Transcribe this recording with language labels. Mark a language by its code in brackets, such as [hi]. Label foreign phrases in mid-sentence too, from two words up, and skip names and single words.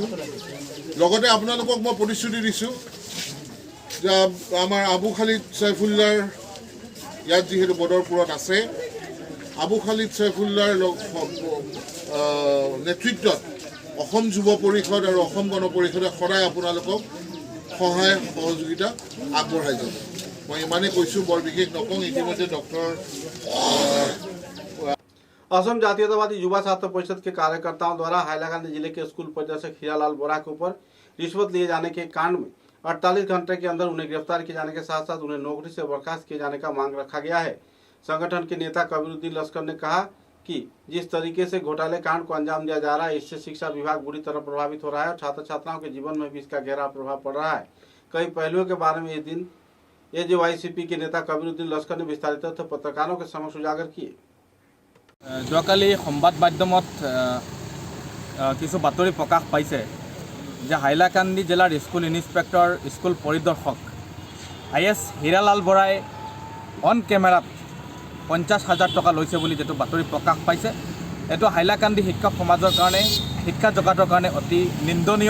[as] লগতে আপোনালোকক মই প্ৰতিশ্ৰুতি দিছোঁ যে আমাৰ আবু খালিদ সঈফুল্লাৰ ইয়াত যিহেতু বদৰপুৰত আছে, আবু খালিদ সঈফুল্লাৰ নেতৃত্বত অসম যুৱ পৰিষদ আৰু অসম গণ পৰিষদে সদায় আপোনালোকক সহায় সহযোগিতা আগবঢ়াই যাব। মই ইমানেই কৈছোঁ, বৰ বিশেষ নকওঁ। ইতিমধ্যে ডক্টৰ [hi] असम जातीयतावादी युवा छात्र परिषद के कार्यकर्ताओं द्वारा हाईलाकांडी जिले के स्कूल परिदर्शक हीरालाल बोरा के ऊपर रिश्वत लिए जाने के कांड में 48 घंटे के अंदर उन्हें गिरफ्तार किए जाने के साथ साथ उन्हें नौकरी से बर्खास्त किए जाने का मांग रखा गया है। संगठन के नेता कबीरुद्दीन लश्कर ने कहा कि जिस तरीके से घोटाले कांड को अंजाम दिया जा रहा है, इससे शिक्षा विभाग बुरी तरह प्रभावित हो रहा है और छात्र छात्राओं के जीवन में भी इसका गहरा प्रभाव पड़ रहा है। कई पहलुओं के बारे में एजेवाईसीपी के नेता कबीरुद्दीन लश्कर ने विस्तारित तथ्य पत्रकारों के समक्ष उजागर किए। [as] যোৱাকালি সংবাদ মাধ্যমত কিছু বাতৰি প্ৰকাশ পাইছে যে হাইলাকান্দি জিলাৰ [en] school inspector [as] স্কুল পৰিদৰ্শক IS হীৰালাল বৰাই [en] on camera [as] 50,000 টকা লৈছে বুলি যেটো বাতৰি প্ৰকাশ পাইছে, এইটো হাইলাকান্দি শিক্ষক সমাজৰ কাৰণে শিক্ষা জগতৰ কাৰণে অতি নিন্দনীয়।